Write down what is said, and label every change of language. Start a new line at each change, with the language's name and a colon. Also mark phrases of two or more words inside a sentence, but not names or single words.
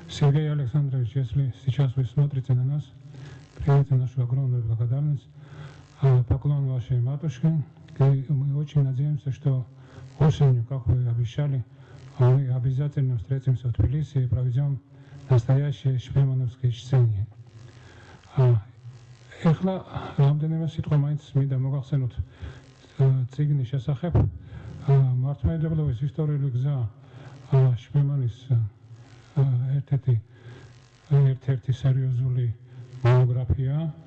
Russian: Сергей Александрович, если сейчас вы смотрите на нас, примите нашу огромную благодарность, поклон вашей матушке. И мы очень надеемся, что осенью, как вы обещали, мы обязательно встретимся в Тбилиси и проведем настоящее шпемановское чтение.
Georgian: Ეხლა რამდენიმე სიტყვა მაინც მინდა მოგახსენოთ წიგნის შესახებ. მართლმადიდებლობის ისტორიული გზა შპემანის ერთ-ერთი სერიოზული მონოგრაფია.